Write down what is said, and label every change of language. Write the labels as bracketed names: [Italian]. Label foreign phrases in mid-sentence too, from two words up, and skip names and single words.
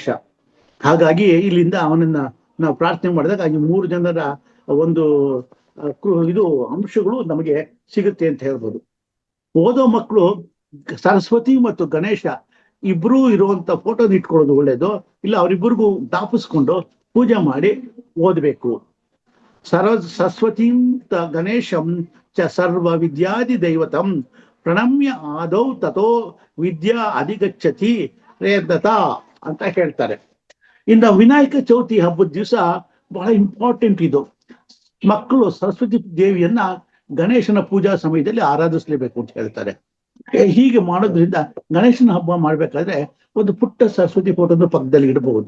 [Kannada] ಹಾಗಾಗಿ ಇಲ್ಲಿಂದ ಅವನನ್ನ ನಾವು ಪ್ರಾರ್ಥನೆ ಮಾಡಿದಾಗ ಈ 3 ಜನರ ಒಂದು ಅಂಶಗಳು ನಮಗೆ ಸಿಗುತ್ತೆ ಅಂತ ಹೇಳ್ಬೋದು. ಓದೋ ಮಕ್ಕಳು ಸರಸ್ವತಿ ಮತ್ತು ಗಣೇಶ ಇಬ್ರು ಇರುವಂತ ಫೋಟೋನ ಇಟ್ಕೊಳ್ಳೋದು ಒಳ್ಳೇದು. ಇಲ್ಲ ಅವರಿಬ್ಬರಿಗೂ ದಾಪಿಸ್ಕೊಂಡು ಪೂಜೆ ಮಾಡಿ ಓದ್ಬೇಕು. [Sanskrit] ಸರಸ್ವತೀಂ ಗಣೇಶಂ ಚ ಸರ್ವ ವಿದ್ಯಾದಿ ದೈವತಂ ಪ್ರಣಮ್ಯ ಆದೌ ತಥೋ ವಿದ್ಯಾ ಅಧಿಗಚ್ಚತಿ ಪ್ರಯತ್ನತ [Kannada] ಅಂತ ಹೇಳ್ತಾರೆ. ಇನ್ನು ವಿನಾಯಕ ಚೌತಿ ಹಬ್ಬದ ದಿವಸ ಬಹಳ ಇಂಪಾರ್ಟೆಂಟ್ ಇದು. ಮಕ್ಕಳು ಸರಸ್ವತಿ ದೇವಿಯನ್ನ ಗಣೇಶನ ಪೂಜಾ ಸಮಯದಲ್ಲಿ ಆರಾಧಿಸ್ಲೇಬೇಕು ಅಂತ ಹೇಳ್ತಾರೆ. ಹೀಗೆ ಮಾಡೋದ್ರಿಂದ ಗಣೇಶನ ಹಬ್ಬ ಮಾಡ್ಬೇಕಾದ್ರೆ ಒಂದು ಪುಟ್ಟ ಸರಸ್ವತಿ ಫೋಟೋನ ಪಕ್ಕದಲ್ಲಿ ಇಡಬಹುದು.